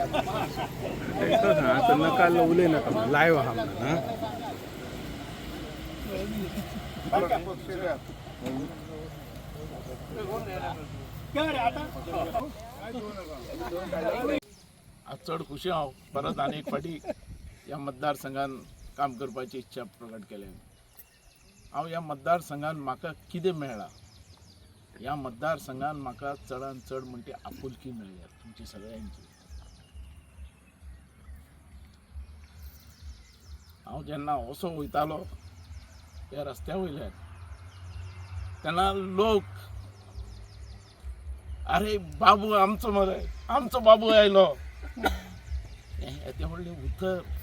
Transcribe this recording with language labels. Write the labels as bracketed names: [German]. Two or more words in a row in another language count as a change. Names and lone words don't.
[Marathi] आता नका लवले नका लाईव्ह हा [Konkani] आज चढ खुशी हांव परत आनी एक फाटी ह्या मतदारसंघान काम करपाची इच्छा प्रकट केल्या हांव ह्या मतदारसंघान म्हाका कितें मेळ्ळां ह्या मतदारसंघान म्हाका चडांत चड म्हणटी आपुलकी मेळ्ळ्या तुमची सगळ्यांची हांव जेन्ना असो वयतालो त्या रस्त्या वयल्यान तेन्ना लोक अरे बाबू आमचो मरे आमचो बाबू आयलो येते व्हडलें उतर